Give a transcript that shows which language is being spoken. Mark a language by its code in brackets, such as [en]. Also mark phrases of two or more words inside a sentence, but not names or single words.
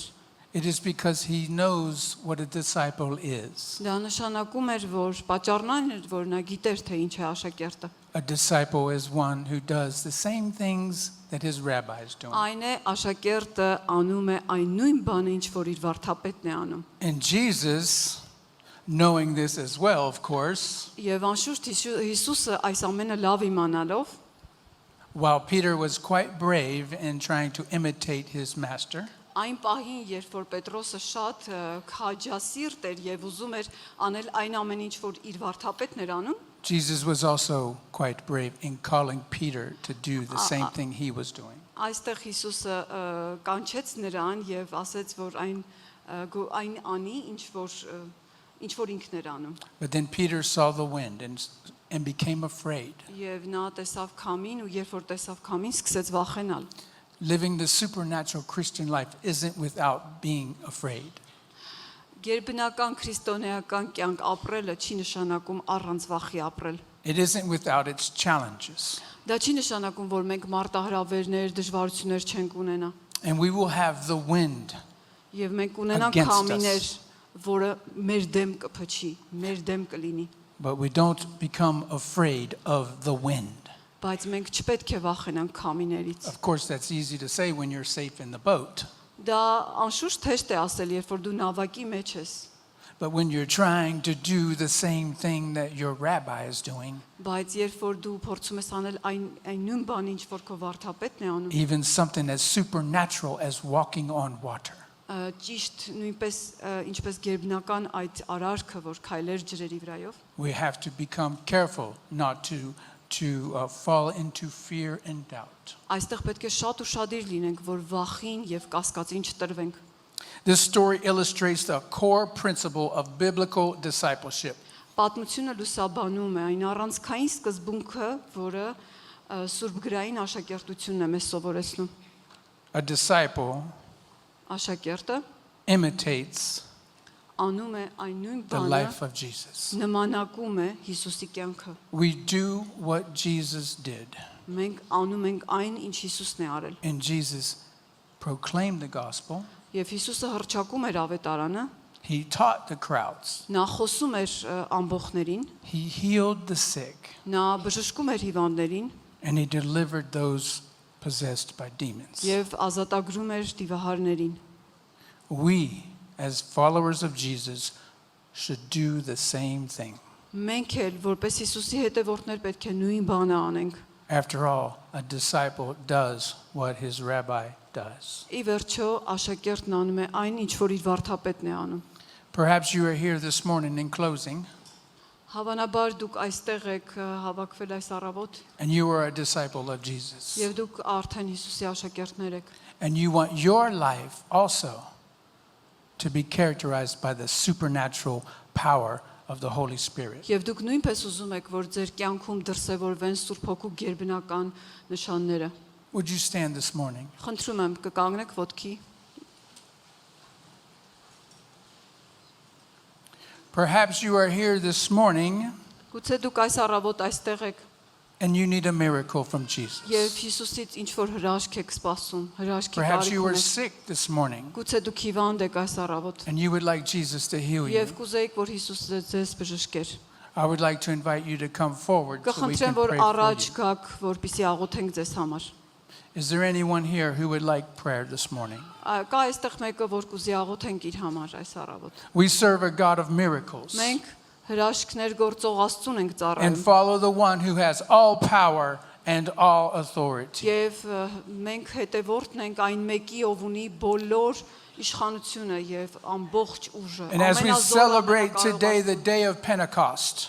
[en] It is because he knows what a disciple is. [hy] դա նշանակում էր որ պատճառն այն էր որ նա գիտեր թե ինչ է աշակերտը [en] A disciple is one who does the same things that his rabbi is doing. [hy] այն է աշակերտը անում է այն նույն բանը ինչ որ իր վարդապետն է անում [en] And Jesus, knowing this as well, of course, [hy] եւ անշուշտ Հիսուսը այս ամենը լավ իմանալով [en] while Peter was quite brave in trying to imitate his master, [hy] Այն պահին, երբ որ Պետրոսը շատ քաջասիրտ էր եւ ուզում էր անել այն ամեն ինչ, որ իր վարդապետն էր անում, [en] Jesus was also quite brave in calling Peter to do the same thing he was doing. [hy] այստեղ Հիսուսը կանչեց նրան եւ ասեց, որ այն անի, ինչ որ ինքն էր անում։ [en] But then Peter saw the wind and and became afraid. [hy] Եվ նա տեսավ քամին ու երբ որ տեսավ քամին, սկսեց վախենալ։ [en] Living the supernatural Christian life isn't without being afraid. [hy] Գերբնական քրիստոնեական կյանք ապրելը չի նշանակում առանց վախի ապրել։ [en] It isn't without its challenges. [hy] Դա չի նշանակում, որ մենք մարտահրավերներ, դժվարություններ չենք ունենա։ [en] And we will have the wind. [hy] Եվ մենք ունենանք [en] Against us. [hy] քամիներ, որը մեր դեմ կփչի, մեր դեմ կլինի, [en] But we don't become afraid of the wind. [hy] բայց մենք չպետք է վախենանք քամիներից։ [en] Of course, that's easy to say when you're safe in the boat. [hy] Դա անշուշտ հեշտ է ասել, երբ որ դու նավակի մեջ ես, [en] But when you're trying to do the same thing that your rabbi is doing, [hy] բայց երբ որ դու փորձում ես անել այն նույն բանը, ինչ որ քո վարդապետն է անում, [en] even something as supernatural as walking on water, [hy] ճիշտ նույնպես ինչպես գերբնական այդ արարքը, որ քայլեր ջրերի վրայով, [en] we have to become careful not to fall into fear and doubt. [hy] այստեղ պետք է շատ ուշադիր լինենք, որ վախին եւ կասկածին չտրվենք։ [en] This story illustrates the core principle of biblical discipleship. [hy] Պատմությունը լուսաբանում է այն առանցքային սկզբունքը, որը Սուրբ գրային աշակերտությունն է մեզ սովորեցնում։ [en] A disciple [hy] Աշակերտը [en] imitates [hy] անում է այն նույն [en] the [hy] բանը, [en] life of Jesus. [hy] նմանակում է Հիսուսի կյանքը։ [en] We do what Jesus did, [hy] Մենք անում ենք այն, ինչ Հիսուսն է արել։ [en] and Jesus proclaimed the gospel. [hy] Եվ Հիսուսը հռչակում էր ավետարանը, [en] He taught the crowds. [hy] նա խոսում էր ամբոխներին, [en] He healed the sick, [hy] նա բժշկում էր հիվանդներին [en] and he delivered those possessed by demons. [hy] եւ ազատագրում էր դիվահարներին։ [en] We, as followers of Jesus, should do the same thing. [hy] Մենք էլ որպես Հիսուսի հետևորդներ պետք է նույն բանը անենք։ [en] After all, a disciple does what his rabbi does. [hy] Ի վերջո աշակերտն անում է այն, ինչ որ իր վարդապետն է անում։ [en] Perhaps you are here this morning in closing, [hy] Հավանաբար դուք այստեղ եք հավաքվել այս առավոտ [en] and you are a disciple of Jesus. [hy] եւ դուք արդեն Հիսուսի աշակերտներ եք։ [en] And you want your life also to be characterized by the supernatural power of the Holy Spirit. [hy] Եվ դուք նույնպես ուզում եք, որ ձեր կյանքում դրսևորվեն Սուրբ Հոգու գերբնական նշանները։ [en] Would you stand this morning? [hy] Խնդրում եմ կկանգնեք ոտքի։ [en] Perhaps you are here this morning [hy] Գուցե դուք այս առավոտ այստեղ եք [en] and you need a miracle from [hy] եւ [en] Jesus. [hy] Հիսուսից ինչ որ հրաշք եք սպասում, հրաշքի [en] Perhaps you [hy] կարիք [en] were [hy] ունեք։ [en] sick this morning [hy] Գուցե դուք հիվանդ եք այս առավոտ [en] and you would like Jesus to heal you. [hy] եւ կուզեիք, որ Հիսուսը ձեզ բժշկեր։ [en] I would like to invite you to come forward so we can [hy] Կխնդրեմ, որ [en] pray for [hy] առաջ [en] you. [hy] գաք, որպեսզի աղոթենք ձեզ համար։ [en] Is there anyone here who would like prayer this morning? [hy] Կա այստեղ մեկը, որ կուզի աղոթենք իր համար այս առավոտ։ [en] We serve a God of miracles [hy] Մենք հրաշքներ գործող Աստծուն ենք [en] and [hy] ծառայում [en] follow the one who has all power and all authority. [hy] եւ մենք հետևորդն ենք այն մեկի, ով ունի բոլոր իշխանությունը եւ ամբողջ ուժը։ [en] And as we celebrate today the day of Pentecost,